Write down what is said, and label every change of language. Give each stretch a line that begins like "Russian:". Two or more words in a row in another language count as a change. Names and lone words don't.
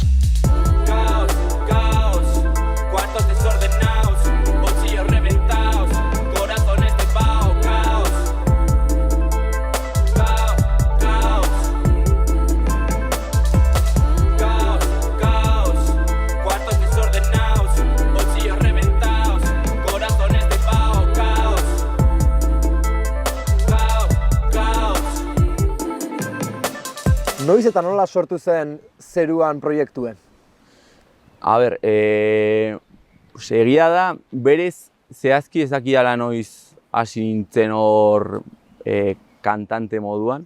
Spanish: Caos, caos, cuartos desordenados, bolsillos reventados, corazones de pao, caos, caos, caos, caos, caos, cuartos desordenados, bolsillos reventados, corazones de pao, caos, caos, caos.
Basque: Noiz eta nola sortu zen Zeruan proiektuen? A ber, egia da, berez zehazki ezakidala noiz hasi nintzen hor kantante moduan.